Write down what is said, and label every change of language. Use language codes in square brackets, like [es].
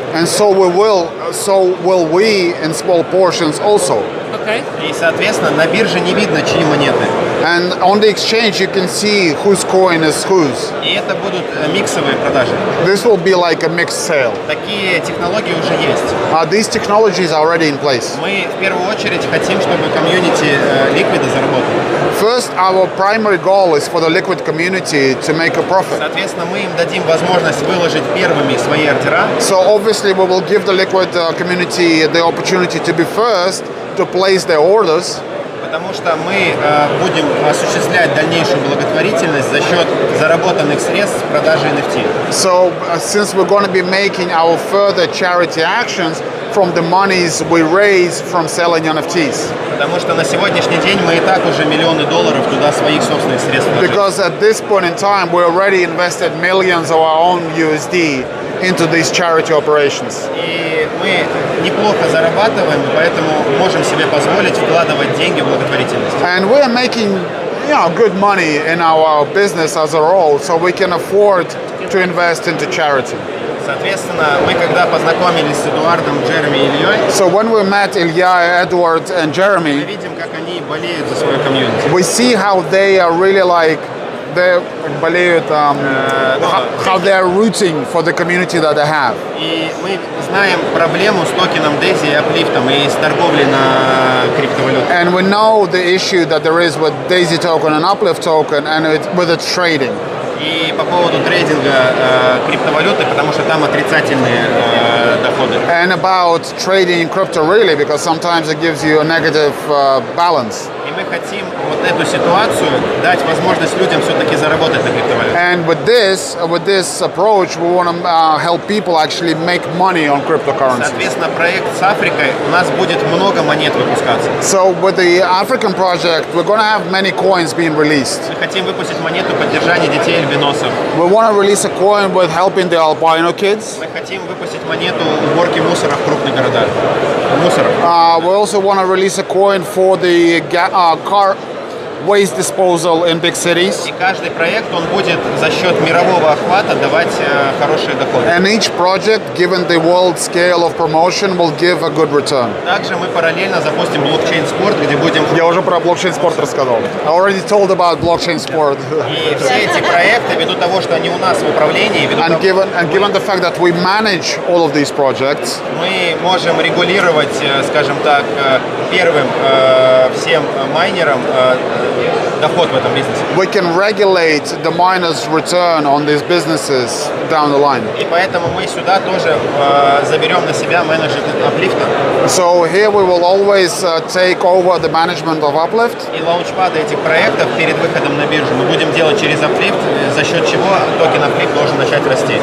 [en] And so will we in small portions also. Okay. [ru] И, соответственно, на бирже не видно, чьи монеты. [en] And on the exchange you can see whose coin is whose. [ru] И это будут миксовые продажи. [en] This will be like a mixed sale. [ru] Такие технологии уже есть. [en] These technologies are already in place. [ru] Мы в первую очередь хотим, чтобы комьюнити ликвида заработало. [en] First, our primary goal is for the liquid community to make a profit. [ru] Соответственно, мы им дадим возможность выложить первыми свои ордера. [en] So obviously we will give the liquid community the opportunity to be first to place their orders. [ru] Потому что мы будем осуществлять дальнейшую благотворительность за счет заработанных средств с продажи NFT. [en] So since we're going to be making our further charity actions from the monies we raise from selling NFTs. [ru] Потому что на сегодняшний день мы и так уже миллионы долларов туда своих собственных средств вложили. [en] Because at this point in time we already invested millions of our own USD into these charity operations. [ru] И мы неплохо зарабатываем, поэтому можем себе позволить вкладывать деньги в благотворительность. [en] And we are making good money in our business as a whole, so we can afford to invest into charity. [ru] Соответственно, мы когда познакомились с Эдуардом, Джереми и Ильей, [en] So when we met Ilya, Edward and [ru] мы [en] Jeremy, [ru] видим, как они болеют за свое комьюнити. [en] we see how they are really like how they are rooting for the community that they have. [ru] И мы знаем проблему с токеном DAISY и аплифтом и с торговлей на криптовалютах. [en] And we know the issue that there is with DAISY token and Uplift token and with its trading. [ru] И по поводу трейдинга криптовалюты, потому что там отрицательные доходы. [en] And about trading crypto really, because sometimes it gives you a negative balance. [ru] И мы хотим вот эту ситуацию дать возможность людям все-таки заработать на криптовалюте. [en] And with this approach, we want to help people actually make money on cryptocurrencies. [ru] Соответственно, проект с Африкой у нас будет много монет выпускаться. [en] So with the African project, we're going to have many coins being released. [ru] Мы хотим выпустить монету поддержания детей альбиносов. [en] We want to release a coin with helping the albino kids. [ru] Мы хотим выпустить монету уборки мусора в крупных городах. [en] We also want to release a coin for the car waste disposal in big cities. [ru] И каждый проект, он будет за счет мирового охвата давать хорошие доходы. [en] And each project, given the world scale of promotion, will give a good return. [ru] Также мы параллельно запустим блокчейн-спорт, где будем... Я уже про блокчейн-спорт рассказал. [en] I already told about blockchain sport. [ru] И все эти проекты, ввиду того, что они у нас в управлении, [en] and given the fact that we manage all of these projects, [ru] мы можем регулировать, скажем так, первым всем майнерам доход в этом бизнесе. [en] We can regulate the miners' return on these businesses down the line. [ru] И поэтому мы сюда тоже заберем на себя менеджмент аплифта. [en] So here we will always take over the management of Uplift. [ru] И лаунчпады этих проектов перед выходом на биржу мы будем делать через аплифт, за счет чего токен аплифт должен начать расти.